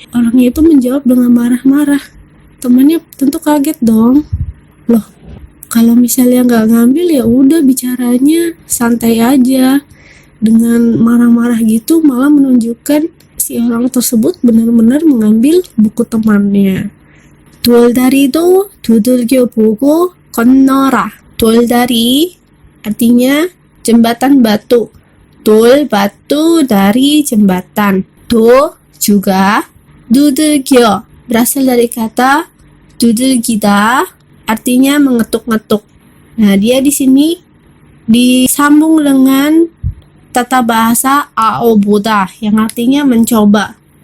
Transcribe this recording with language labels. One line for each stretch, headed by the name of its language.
Indonesian: Orangnya itu menjawab dengan marah-marah. Temannya tentu kaget dong. Loh, kalau misalnya nggak ngambil ya udah bicaranya santai aja. Dengan marah-marah gitu malah menunjukkan si orang tersebut benar-benar mengambil buku temannya.
Korean: 돌다리도 두들겨 보고 건너라.
Indonesian: 돌다리 artinya jembatan batu. 돌 batu, dari jembatan. 도 juga, 두들겨 berasal dari kata 두들기다 artinya mengetuk-ngetuk. Nah, dia di sini disambung dengan tata bahasa 아오보다 yang artinya mencoba.